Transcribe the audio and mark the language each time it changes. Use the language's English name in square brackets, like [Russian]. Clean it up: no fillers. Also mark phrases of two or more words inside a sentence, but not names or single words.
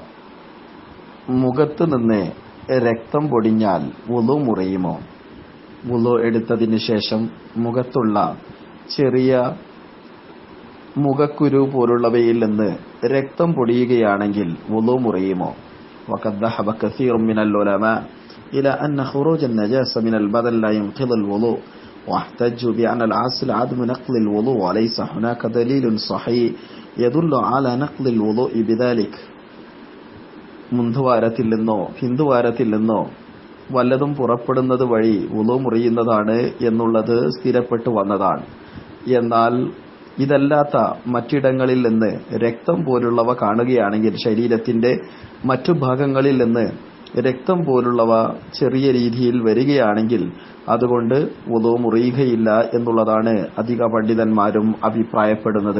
[Malayalam] മുഖത്ത് നിന്ന് രക്തം പൊടിഞ്ഞാൽ വുളു മുറിയുമോ? വുളു എടുത്തതിന് ശേഷം മുഖത്തുള്ള ചെറിയ മുഖക്കുരു പോലുള്ളവയിൽ നിന്ന് രക്തം പൊടിയുകയാണെങ്കിൽ വുളു മുറിയുമോ? [Arabic] وقد ذهب كثير من العلماء إلى أن خروج النجاسة من البدن لا ينقض الوضوء واحتجوا بأن الأصل عدم نقض الوضوء وليس هناك دليل صحيح يدل على نقض الوضوء بذلك. [Malayalam] മുന്തുവാരത്തിൽ നിന്നോ ഹിന്ദുവാരത്തിൽ നിന്നോ വല്ലതും പുറപ്പെടുന്നത് വഴി വുളു മുറിയുന്നതാണ് എന്നുള്ളത് സ്ഥിരപ്പെട്ടു വന്നതാണ്. എന്നാൽ ഇതല്ലാത്ത മറ്റിടങ്ങളിൽ നിന്ന് രക്തം പോലുള്ളവ കാണുകയാണെങ്കിൽ, ശരീരത്തിന്റെ മറ്റു ഭാഗങ്ങളിൽ നിന്ന് രക്തം പോലുള്ളവ ചെറിയ രീതിയിൽ വരികയാണെങ്കിൽ അതുകൊണ്ട് വുളു മുറിയുകയില്ല എന്നുള്ളതാണ് അധിക പണ്ഡിതന്മാരും അഭിപ്രായപ്പെടുന്നത്.